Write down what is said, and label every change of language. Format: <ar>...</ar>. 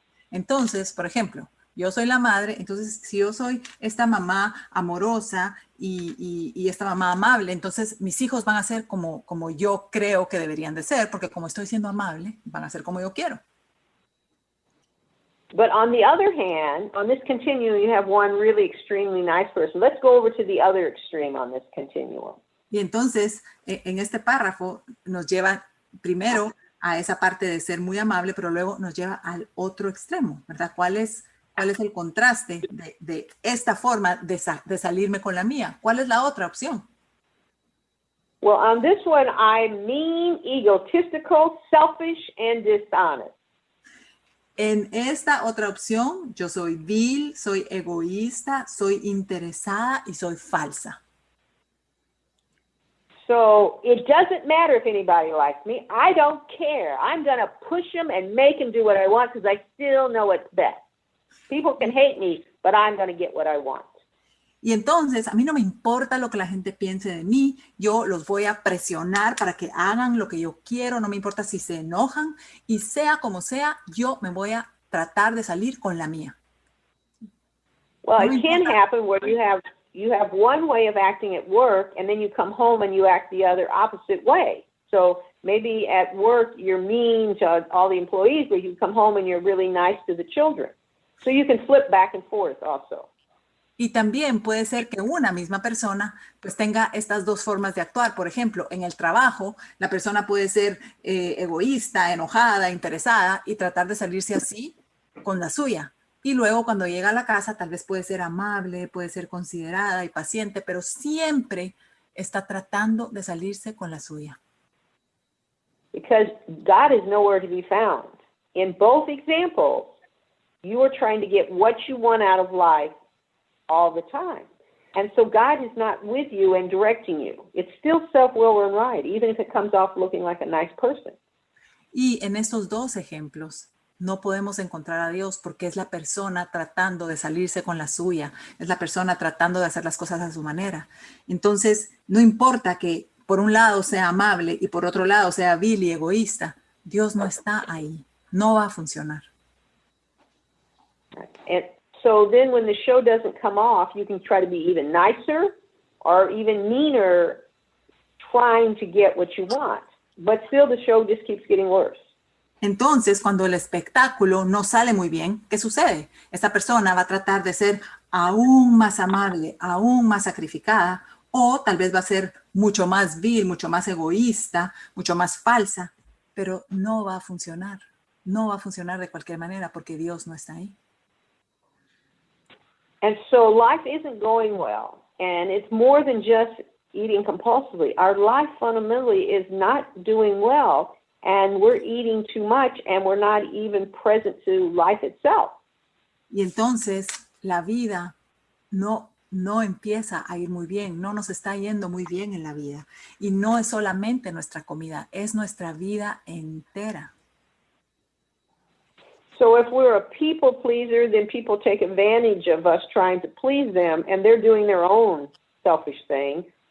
<es>Entonces, por ejemplo, yo soy la madre, entonces si yo soy esta mamá amorosa y esta mamá amable, entonces mis hijos van a ser como yo creo que deberían de ser, porque como estoy siendo amable, van a ser como yo quiero.</es> <en>But on the other hand, on this continuum, you have one really extremely nice person. Let's go over to the other extreme on this continuum.</en> <es>Y entonces, en este párrafo nos lleva primero a esa parte de ser muy amable, pero luego nos lleva al otro extremo, ¿verdad? ¿Cuál es el contraste de esta forma de salirme con la mía? ¿Cuál es la otra opción?</es> <en>Well, on this one, I'm mean, egotistical, selfish, and dishonest.</en> <es>En esta otra opción, yo soy vil, soy egoísta, soy interesada y soy falsa.</es> <en>So it doesn't matter if anybody likes me. I don't care. I'm going to push them and make them do what I want because I still know what's best. People can hate me, but I'm going to get what I want.</en> <es>Y entonces, a mí no me importa lo que la gente piense de mí, yo los voy a presionar para que hagan lo que yo quiero, no me importa si se enojan, y sea como sea, yo me voy a tratar de salir con la mía.</es> <en>Well, it can happen where you have one way of acting at work, and then you come home and you act the other opposite way. So maybe at work you're mean to all the employees, but you come home and you're really nice to the children. So you can flip back and forth also.</en> <es>Y también puede ser que una misma persona pues tenga estas dos formas de actuar. Por ejemplo, en el trabajo, la persona puede ser egoísta, enojada, interesada y tratar de salirse así con la suya. Y luego cuando llega a la casa tal vez puede ser amable, puede ser considerada y paciente, pero siempre está tratando de salirse con la suya.</es> <en>Because God is nowhere to be found. In both examples, you are trying to get what you want out of life all the time. And so God is not with you and directing you. It's still self-will and right, even if it comes off looking like a nice person.</en> <es>Y en estos dos ejemplos no podemos encontrar a Dios porque es la persona tratando de salirse con la suya, es la persona tratando de hacer las cosas a su manera. Entonces, no importa que por un lado sea amable y por otro lado sea vil y egoísta, Dios no está ahí, no va a funcionar.</es> <en>And so then when the show doesn't come off, you can try to be even nicer or even meaner trying to get what you want. But still the show just keeps getting worse.</en> <es>Entonces, cuando el espectáculo no sale muy bien, ¿qué sucede? Esta persona va a tratar de ser aún más amable, aún más sacrificada, O tal vez va a ser mucho más vil, mucho más egoísta, mucho más falsa, pero no va a funcionar. No va a funcionar de cualquier manera porque Dios no está ahí.</es> <en>And so life isn't going well. And it's more than just eating compulsively. Our life fundamentally is not doing well. And we're eating too much and we're not even present to life itself.</en> <es>Y entonces la vida no empieza a ir muy bien, no nos está yendo muy bien en la vida. Y no es solamente nuestra comida, es nuestra vida entera.</es> <en>So if we're a people pleaser, then people take advantage of us trying to please them, and they're doing their own selfish thing.</en>